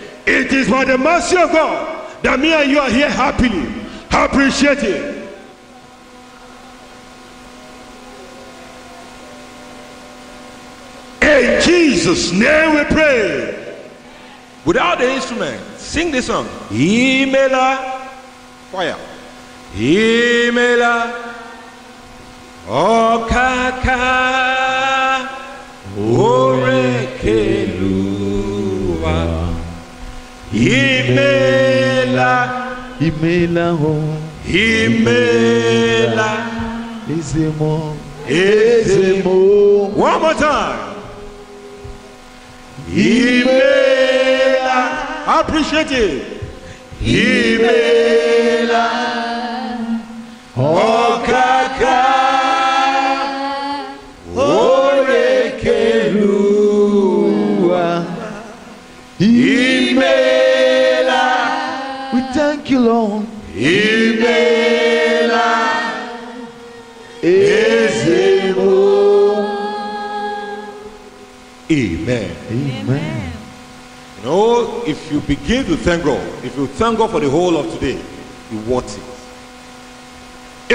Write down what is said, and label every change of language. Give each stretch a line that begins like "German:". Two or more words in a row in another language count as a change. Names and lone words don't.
Igbo: It is by the mercy of God that me and you are here happily. Appreciate it. In Jesus' name we pray. Without the instrument, sing this song. Imela, fire. Imela, okaka, orekelua. Imela, Imela ho, Imela, Ezemo, Ezemo.
English: One more time. Imela, appreciate it.
Igbo: Imela, okaka, orekelua. Imela,
English: we thank you, Lord.
Igbo: Imela, Ezemo.
English: Amen. Amen. You know, if you begin to thank God, if you thank God for the whole of today, you worth it.